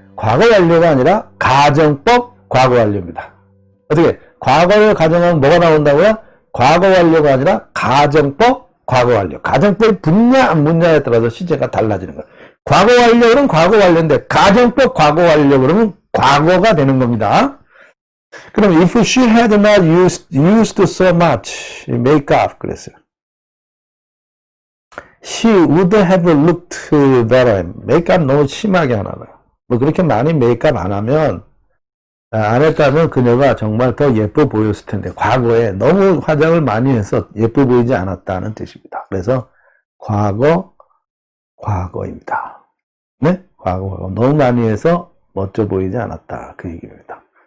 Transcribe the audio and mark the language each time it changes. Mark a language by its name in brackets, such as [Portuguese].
[Korean] 과거 완료가 아니라 가정법 과거 완료입니다. 어떻게? 과거를 가정하면 뭐가 나온다고요? 과거 완료가 아니라 가정법 과거 완료. 가정법이 붙냐 안 붙냐에 따라서 시제가 달라지는 거예요. 과거 완료는 과거 완료인데 가정법 과거 완료 그러면 과거가 되는 겁니다. 그럼 [English] if she had not used so much makeup [Korean] 그랬어요. [English] She would have looked better. [Korean] 메이크업 너무 심하게 하나 봐요. 뭐 그렇게 많이 메이크업 안 하면 안 했다면 그녀가 정말 더 예뻐 보였을 텐데 과거에 너무 화장을 많이 해서 예뻐 보이지 않았다는 뜻입니다. 그래서 과거입니다. 네? 과거. 너무 많이 해서 멋져 보이지 않았다. 그 얘기입니다.